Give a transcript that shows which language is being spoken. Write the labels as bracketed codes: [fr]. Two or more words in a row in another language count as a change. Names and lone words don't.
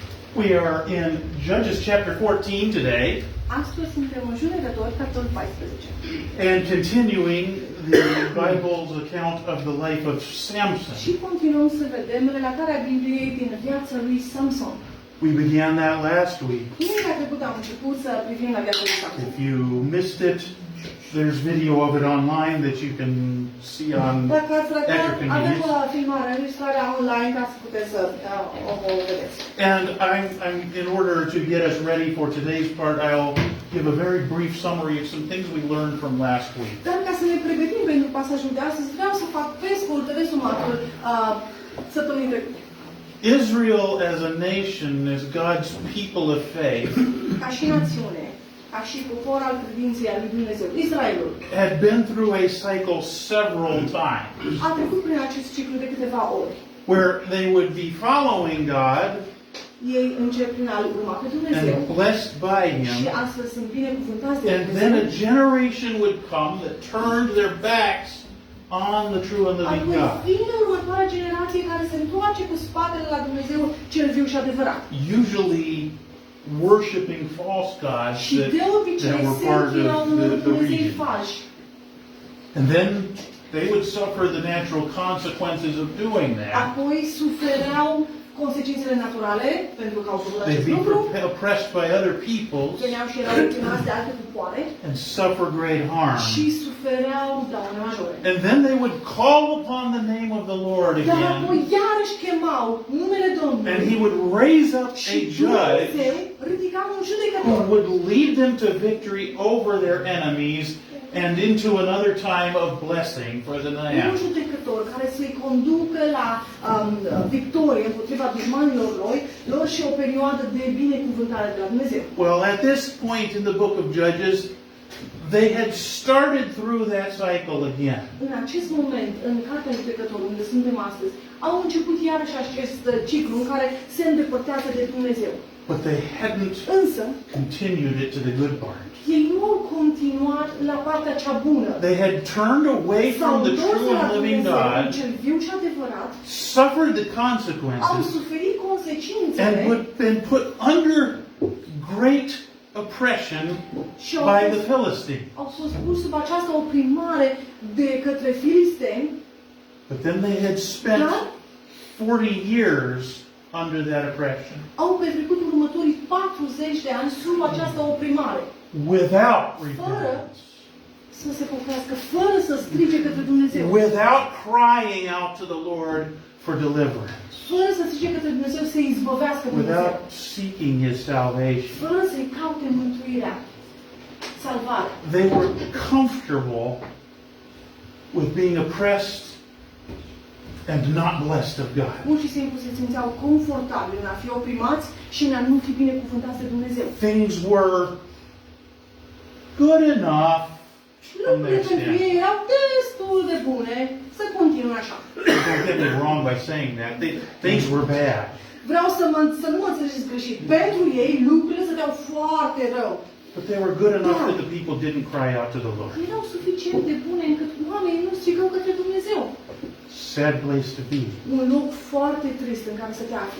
[en] We are in Judges chapter 14 today, [ro] Astăzi suntem în Judecători, capitolul 14. [en] and continuing the Bible's account of the life of Samson. [ro] Și continuăm să vedem relatarea Bibliei din viața lui Samson. [en] We began that last week. [ro] Vinerea trecută am început să privim la viața lui Samson. [en] If you missed it, there's video of it online that you can see on [ro] Dacă ați ratat, [en] at your [ro] avem [en] convenience. [ro] filmarea, înregistrarea online ca să puteți să o vedeți. [en] And I'm in order to get us ready for today's part, I'll give a very brief summary of some things we learned from last week. [ro] Dar ca să ne pregătim pentru pasajul de astăzi, vreau să fac pe scurt rezumatul săptămânii trecute. [en] Israel as a nation, as God's people of faith, [ro] Ca și națiune, ca și popor al credinței al lui Dumnezeu, Israelul [en] had been through a cycle several times [ro] a trecut prin acest ciclu de câteva ori. [en] where they would be following God [ro] Ei încep prin a-L urma pe Dumnezeu [en] and blessed by [ro] și [en] Him, [ro] astfel sunt binecuvântați de [en] and then a [ro] Dumnezeu. [en] generation would come that turned their backs on the true and living [ro] Apoi [en] God. [ro] vine următoarea generație care se întoarce cu spatele la Dumnezeu cel viu și adevărat. [en] Usually worshiping false gods [ro] Și de obicei [en] that were [ro] se [en] part [ro] închinau [en] of [ro] unor [en] the [ro] Dumnezei [en] region. [ro] falși. [en] And then they would suffer the natural consequences of doing that. [ro] Apoi sufereau consecințele naturale pentru că au făcut [en] They'd [ro] acest [en] be [ro] lucru. [en] oppressed by other peoples [ro] Veneau și erau oprimați de alte popoare [en] and suffer great harm. [ro] și sufereau daune majore. [en] And then they would call upon the name of the Lord [ro] Dar apoi [en] again, [ro] iarăși chemau numele Domnului. [en] and He would raise up [ro] Și [en] a judge [ro] Dumnezeu ridica un [en] who [ro] judecător [en] would lead them to victory over their enemies and into another time of blessing for the [ro] un [en] land. [ro] judecător care să-i conducă la victorie împotriva dușmanilor lor și o perioadă de binecuvântare de la Dumnezeu. [en] Well, at this point in the book of Judges, they had started through that cycle again. [ro] În acest moment, în cartea judecătorului, unde suntem astăzi, au început iarăși acest ciclu în care se îndepărtează de Dumnezeu. [en] But they hadn't [ro] Însă, [en] continued it to the good part. [ro] ei nu au continuat la partea cea bună. [en] They had turned away [ro] S-au [en] from the [ro] întors [en] true [ro] la [en] and living [ro] Dumnezeu, [en] God, [ro] cel viu și adevărat, [en] suffered the [ro] au [en] consequences, [ro] suferit [en] and [ro] consecințele [en] would been put under great oppression [ro] și au [en] by [ro] fost- [en] the Philistines. [ro] au fost pus sub această oprimare de către filisteni, [en] But then they had spent [ro] dar [en] 40 years under that oppression [ro] au petrecut următorii 40 de ani sub această oprimare, [en] without repentance, [ro] să se pocăiască, fără să strige către Dumnezeu, [en] without crying out to the Lord for deliverance, [ro] fără să strige către Dumnezeu să izbăvească Dumnezeu, [en] without seeking His salvation. [ro] fără să-i caute mântuirea, salvarea. [en] They were comfortable with being oppressed and not blessed of God. [ro] Pur și simplu se simțeau confortabili în a fi oprimați și în a nu fi binecuvântați de Dumnezeu. [en] Things were good enough from [ro] Lucrurile [en] their [ro] pentru ei [en] stand. [ro] erau destul de bune să continue așa. [en] Don't get me wrong by saying that. Things were bad. [ro] Vreau să nu mă înțelegeți greșit. Pentru ei lucrurile stăteau foarte rău. [en] But they were good enough that the people didn't cry out to the Lord. [ro] Erau suficient de bune încât oamenii nu strigau către Dumnezeu. [en] Sad place to be. [ro] Un loc foarte trist în care să te afli.